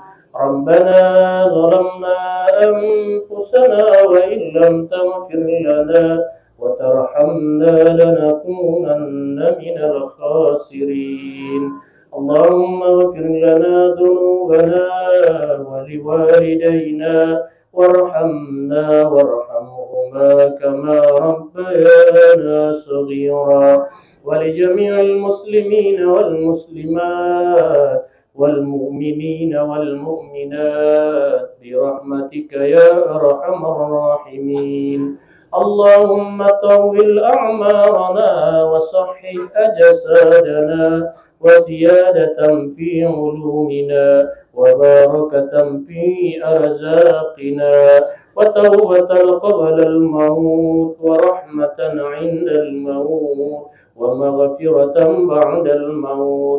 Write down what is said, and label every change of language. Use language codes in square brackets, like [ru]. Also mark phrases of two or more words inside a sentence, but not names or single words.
[ar] ربنا ظلمنا أنفسنا وإن لم تغفر لنا وترحمنا لنكونن من الخاسرين. اللهم اغفر لنا ذنوبنا ولوالدينا وارحمنا وارحمهما كما ربيانا صغيرا ولجميع المسلمين والمسلمات والمؤمنين والمؤمنات برحمتك يا أرحم الراحمين. اللهم طول أعمارنا وصحح أجسادنا وزيادة في علومنا وبركة في أرزاقنا وتوبة قبل الموت ورحمة عند الموت ومغفرة بعد الموت.